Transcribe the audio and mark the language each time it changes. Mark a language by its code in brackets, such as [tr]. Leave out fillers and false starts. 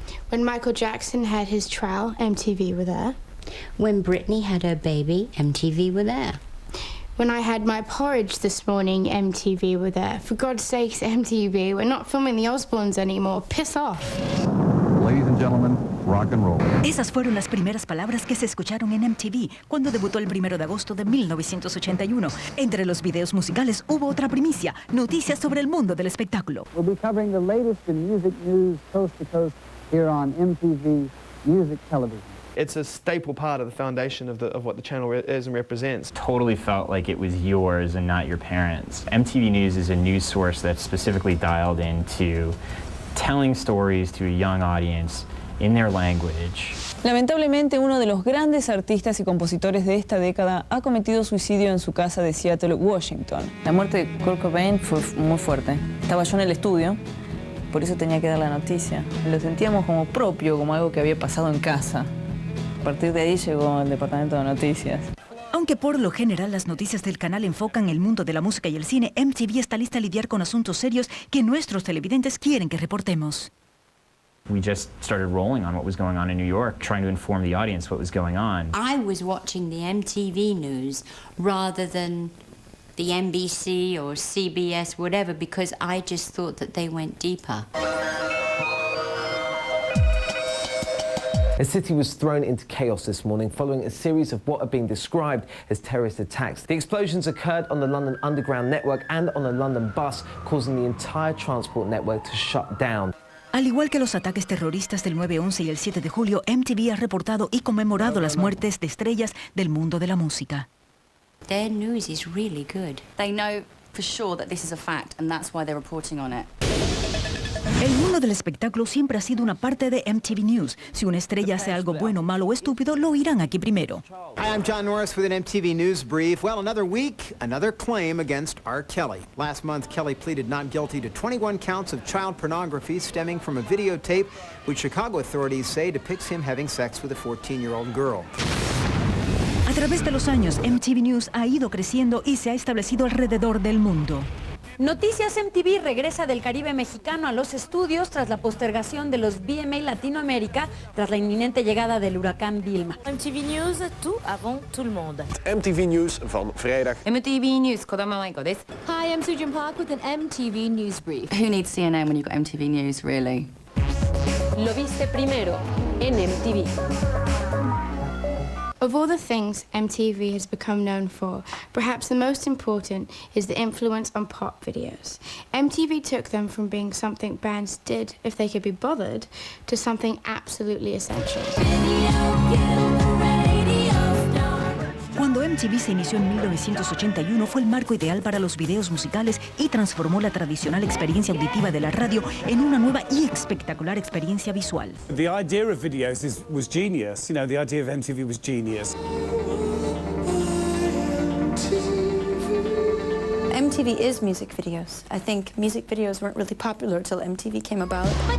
[en] When Michael Jackson had his trial, MTV were there. When Britney had her baby, MTV were there. When I had my porridge this morning, MTV were there. For God's sakes, MTV, we're not filming the Osbournes anymore. Piss off. Ladies and gentlemen, rock and roll. [es] Esas fueron las primeras palabras que se escucharon en MTV cuando debutó el 1 de agosto de 1981. Entre los videos musicales hubo otra primicia, noticias sobre el mundo del espectáculo. [en] We'll be covering the latest in music news coast to coast here on MTV Music Television. It's a staple part of the foundation of what the channel is and represents. Totally felt like it was yours and not your parents. MTV News is a news source that's specifically dialed into telling stories to a young audience in their language. [es] Lamentablemente, uno de los grandes artistas y compositores de esta década ha cometido suicidio en su casa de Seattle, Washington. La muerte de Kurt Cobain fue muy fuerte. Estaba yo en el estudio, por eso tenía que dar la noticia. Lo sentíamos como propio, como algo que había pasado en casa. A partir de ahí llegó el departamento de noticias. Aunque por lo general las noticias del canal enfocan el mundo de la música y el cine, MTV está lista a lidiar con asuntos serios que nuestros televidentes quieren que reportemos. [en] We just started rolling on what was going on in New York, trying to inform the audience what was going on. I was watching the MTV news rather than the NBC or CBS, whatever, because I just thought that they went deeper. The city was thrown into chaos this morning following a series of what are being described as terrorist attacks. The explosions occurred on the London Underground network and on a London bus, causing the entire transport network to shut down. [es] Al igual que los ataques terroristas del 9/11 y el 7 de julio, MTV ha reportado y conmemorado las muertes de estrellas del mundo de la música. [en] Their news is really good. They know for sure that this is a fact, and that's why they're reporting on it. [es] El mundo del espectáculo siempre ha sido una parte de MTV News. Si una estrella hace algo bueno, malo o estúpido, lo oirán aquí primero. [en] Hi, I'm John Norris with an MTV News brief. Well, another week, another claim against R. Kelly. Last month, Kelly pleaded not guilty to 21 counts of child pornography stemming from a videotape which Chicago authorities say depicts him having sex with a 14-year-old girl. [es] A través de los años, MTV News ha ido creciendo y se ha establecido alrededor del mundo. Noticias MTV regresa del Caribe mexicano a los estudios tras la postergación de los VMA Latinoamérica tras la inminente llegada del huracán Vilma. [fr] MTV News, tout avant tout le monde. [nl] MTV News van vrijdag. [ja] MTV News, Kodama Maiko desu. [en] Hi, I'm Sujin Park with an MTV News brief. Who needs CNN when you've got MTV News, really? [es] Lo viste primero en MTV. [en] Of all the things MTV has become known for, perhaps the most important is the influence on pop videos. MTV took them from being something bands did if they could be bothered to something absolutely essential. [es] Cuando MTV se inició en 1981 fue el marco ideal para los videos musicales y transformó la tradicional experiencia auditiva de la radio en una nueva y espectacular experiencia visual. [en] The idea of videos was genius. You know, the idea of MTV was genius. MTV is music videos. I think music videos weren't really popular till MTV came about.